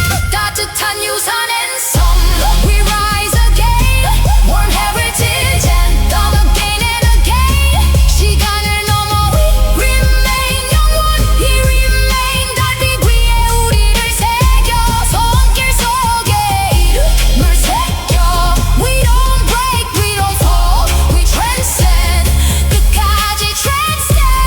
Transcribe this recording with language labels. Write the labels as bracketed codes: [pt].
[ko] 따뜻한 유산 [en] and some. We rise again. Warm heritage anthem again and again. [ko] 시간을 넘어 [en] we remain [ko] 영원히 [en] remain. [ko] 달빛 위에 우리를 새겨. 손길 속에 이름을 새겨. [en] We don't break, we don't fall. We transcend. [ko] 끝까지 [en] transcend.